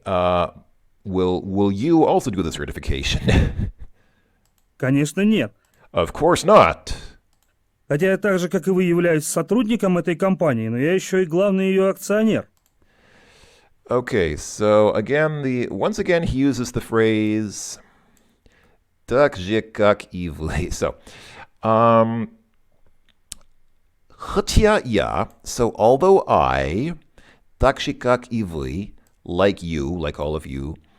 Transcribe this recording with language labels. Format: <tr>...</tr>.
<en>Will you also do the certification?</en> <ru>Конечно, нет.</ru> <en>Of course not.</en> <ru>Хотя я так же, как и вы, являюсь сотрудником этой компании, но я еще и главный ее акционер.</ru> <en>Okay, so once again he uses the phrase</en> <ru>так же, как и вы.</ru> <en>So,</en> <ru>хотя я,</ru> <en>so although I,</en> <ru>так же, как и вы,</ru> <en>like you, like all of you,</en>